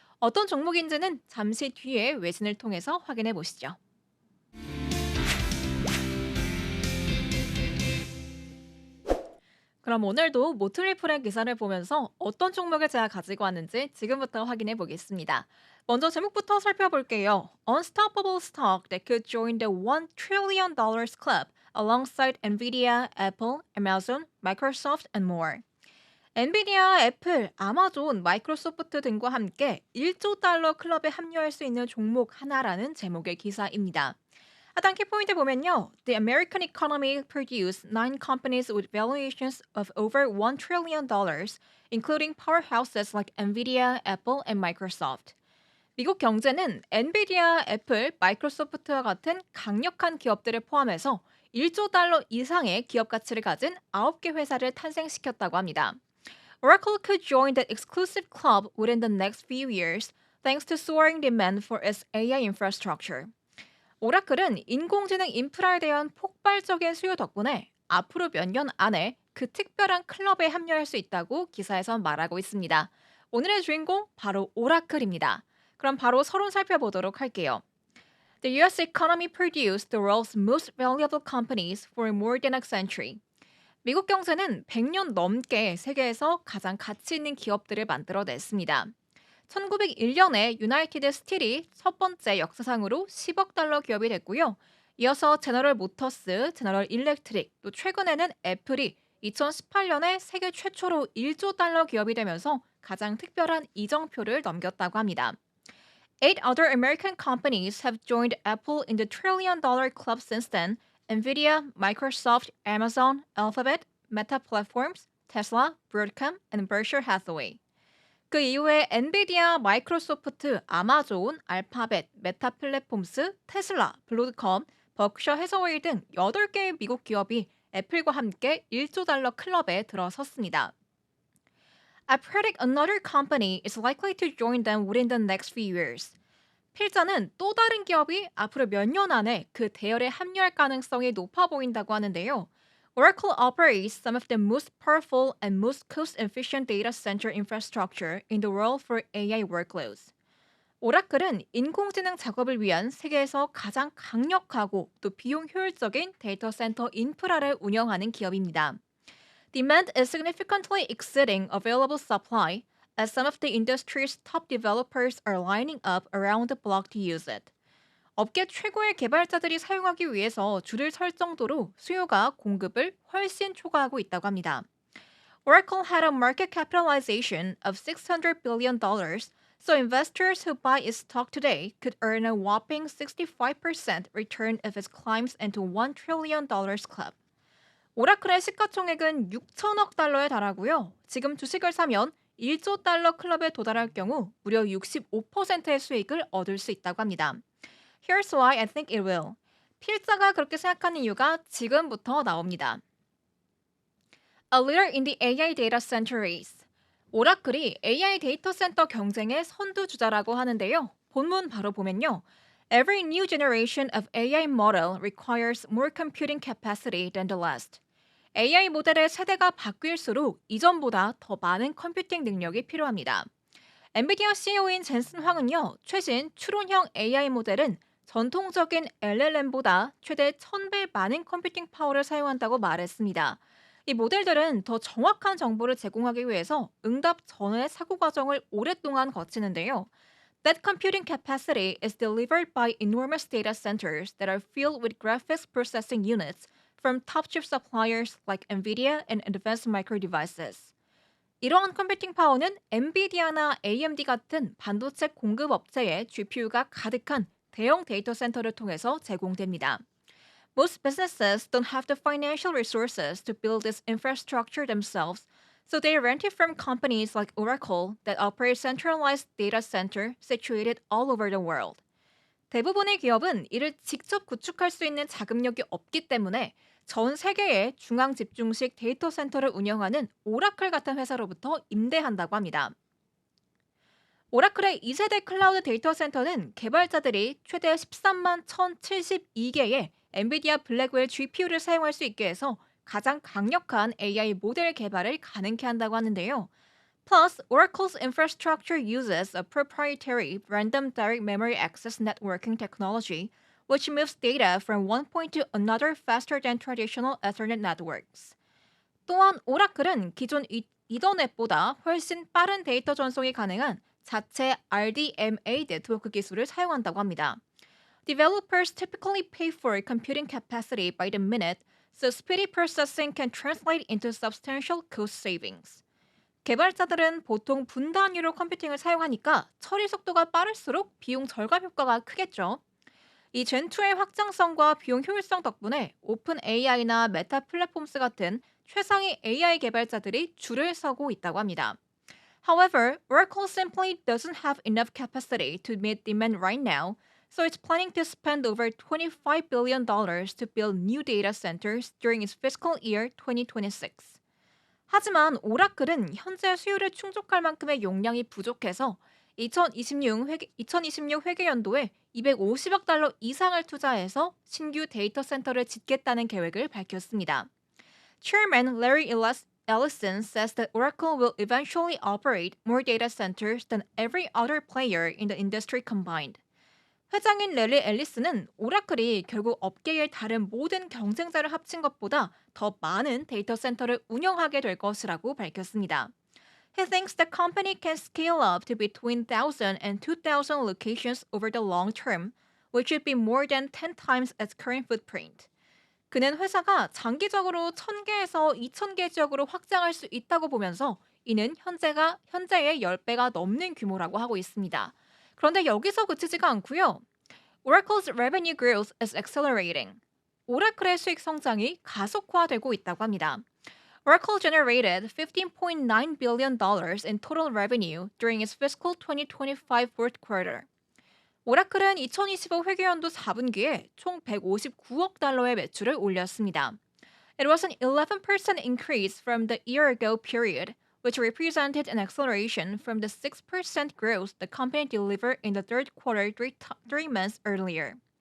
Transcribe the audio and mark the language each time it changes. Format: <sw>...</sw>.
<ko>어떤 종목인지는 잠시 뒤에 외신을 통해서 확인해 보시죠. 그럼 오늘도 모트리플의 기사를 보면서 어떤 종목을 제가 가지고 왔는지 지금부터 확인해 보겠습니다. 먼저 제목부터 살펴볼게요.</ko> <en>Unstoppable stock that could join the $1 trillion club alongside Nvidia, Apple, Amazon, Microsoft and more.</en> <ko>엔비디아, 애플, 아마존, 마이크로소프트 등과 함께 1조 달러 클럽에 합류할 수 있는 종목 하나라는 제목의 기사입니다. 하단 키포인트 보면요.</ko> <en>The American economy produced nine companies with valuations of over $1 trillion, including powerhouses like Nvidia, Apple, and Microsoft.</en> <ko>미국 경제는 엔비디아, 애플, 마이크로소프트와 같은 강력한 기업들을 포함해서 1조 달러 이상의 기업 가치를 가진 9개 회사를 탄생시켰다고 합니다.</ko> <en>Oracle could join that exclusive club within the next few years thanks to soaring demand for its AI infrastructure.</en> <ko>오라클은 인공지능 인프라에 대한 폭발적인 수요 덕분에 앞으로 몇 년 안에 그 특별한 클럽에 합류할 수 있다고 기사에선 말하고 있습니다. 오늘의 주인공 바로 오라클입니다. 그럼 바로 서론 살펴보도록 할게요.</ko> <en>The US economy produced the world's most valuable companies for more than a century.</en> <ko>미국 경제는 100년 넘게 세계에서 가장 가치 있는 기업들을 만들어냈습니다. 1901년에 유나이티드 스틸이 첫 번째 역사상으로 10억 달러 기업이 됐고요. 이어서 제너럴 모터스, 제너럴 일렉트릭, 또 최근에는 애플이 2018년에 세계 최초로 1조 달러 기업이 되면서 가장 특별한 이정표를 넘겼다고 합니다.</ko> <en>Eight other American companies have joined Apple in the trillion-dollar club since then. Nvidia, Microsoft, Amazon, Alphabet, Meta Platforms, Tesla, Broadcom, and Berkshire Hathaway.</en> <ko>그 이후에 엔비디아, 마이크로소프트, 아마존, 알파벳, 메타 플랫폼스, 테슬라, 블로드컴, 버크셔 해서웨이 등 8개의 미국 기업이 애플과 함께 1조 달러 클럽에 들어섰습니다.</ko> <en>I predict another company is likely to join them within the next few years.</en> <ko>필자는 또 다른 기업이 앞으로 몇 년 안에 그 대열에 합류할 가능성이 높아 보인다고 하는데요.</ko> <en>Oracle operates some of the most powerful and most cost-efficient data center infrastructure in the world for AI workloads.</en> <ko>오라클은 인공지능 작업을 위한 세계에서 가장 강력하고 또 비용 효율적인 데이터 센터 인프라를 운영하는 기업입니다.</ko> <en>Demand is significantly exceeding available supply, as some of the industry's top developers are lining up around the block to use it.</en> <ko>업계 최고의 개발자들이 사용하기 위해서 줄을 설 정도로 수요가 공급을 훨씬 초과하고 있다고 합니다.</ko> <en>Oracle had a market capitalization of $600 billion, so investors who buy its stock today could earn a whopping 65% return if it climbs into $1 trillion club.</en> <ko>오라클의 시가총액은 6천억 달러에 달하고요. 지금 주식을 사면 1조 달러 클럽에 도달할 경우 무려 65%의 수익을 얻을 수 있다고 합니다.</ko> <en>Here's why I think it will.</en> <ko>필자가 그렇게 생각하는 이유가 지금부터 나옵니다.</ko> <en>A leader in the AI data center race.</en> <ko>오라클이 AI 데이터 센터 경쟁의 선두주자라고 하는데요. 본문 바로 보면요.</ko> <en>Every new generation of AI model requires more computing capacity than the last.</en> <ko>AI 모델의 세대가 바뀔수록 이전보다 더 많은 컴퓨팅 능력이 필요합니다. 엔비디아 CEO인 젠슨 황은요, 최신 추론형 AI 모델은 전통적인 LLM보다 최대 1000배 많은 컴퓨팅 파워를 사용한다고 말했습니다. 이 모델들은 더 정확한 정보를 제공하기 위해서 응답 전의 사고 과정을 오랫동안 거치는데요.</ko> <en>That computing capacity is delivered by enormous data centers that are filled with graphics processing units from top chip suppliers like NVIDIA and Advanced Micro Devices.</en> <ko>이러한 컴퓨팅 파워는 엔비디아나 AMD 같은 반도체 공급 업체의 GPU가 가득한 대형 데이터 센터를 통해서 제공됩니다.</ko> <en>Most businesses don't have the financial resources to build this infrastructure themselves, so they rent it from companies like Oracle that operate centralized data center situated all over the world.</en> <ko>대부분의 기업은 이를 직접 구축할 수 있는 자금력이 없기 때문에 전 세계의 중앙 집중식 데이터 센터를 운영하는 오라클 같은 회사로부터 임대한다고 합니다. 오라클의 2세대 클라우드 데이터 센터는 개발자들이 최대 13만 1,072개의 엔비디아 블랙웰 GPU를 사용할 수 있게 해서 가장 강력한 AI 모델 개발을 가능케 한다고 하는데요.</ko> <en>Plus, Oracle's infrastructure uses a proprietary random direct memory access networking technology, which moves data from one point to another faster than traditional Ethernet networks.</en> <ko>또한 오라클은 기존 이더넷보다 훨씬 빠른 데이터 전송이 가능한 자체 RDMA 네트워크 기술을 사용한다고 합니다.</ko> <en>Developers typically pay for computing capacity by the minute, so speedy processing can translate into substantial cost savings.</en> <ko>개발자들은 보통 분 단위로 컴퓨팅을 사용하니까 처리 속도가 빠를수록 비용 절감 효과가 크겠죠. 이 젠2의 확장성과 비용 효율성 덕분에 오픈 AI나 메타 플랫폼스 같은 최상위 AI 개발자들이 줄을 서고 있다고 합니다.</ko> <en>However, Oracle simply doesn't have enough capacity to meet demand right now, so it's planning to spend over $25 billion to build new data centers during its fiscal year 2026.</en> <ko>하지만 오라클은 현재 수요를 충족할 만큼의 용량이 부족해서 2026 회계연도에 250억 달러 이상을 투자해서 신규 데이터 센터를 짓겠다는 계획을 밝혔습니다.</ko> <en>Chairman Larry Ellison says that Oracle will eventually operate more data centers than every other player in the industry combined.</en> <ko>회장인 레리 앨리스는 오라클이 결국 업계의 다른 모든 경쟁자를 합친 것보다 더 많은 데이터 센터를 운영하게 될 것이라고 밝혔습니다.</ko> <en>He thinks the company can scale up to between 1,000 and 2,000 locations over the long term, which would be more than 10 times its current footprint.</en> <ko>그는 회사가 장기적으로 1,000개에서 2,000개 지역으로 확장할 수 있다고 보면서 이는 현재의 10배가 넘는 규모라고 하고 있습니다. 그런데 여기서 그치지가 않고요.</ko> <en>Oracle's revenue growth is accelerating.</en> <ko>오라클의 수익 성장이 가속화되고 있다고 합니다.</ko> <en>Oracle generated $15.9 billion in total revenue during its fiscal 2025 fourth quarter.</en> <ko>오라클은 2025 회계연도 4분기에 총 159억 달러의 매출을 올렸습니다.</ko> <en>It was an 11% increase from the year-ago period, which represented an acceleration from the 6% growth the company delivered in the third quarter 3 months earlier.</en>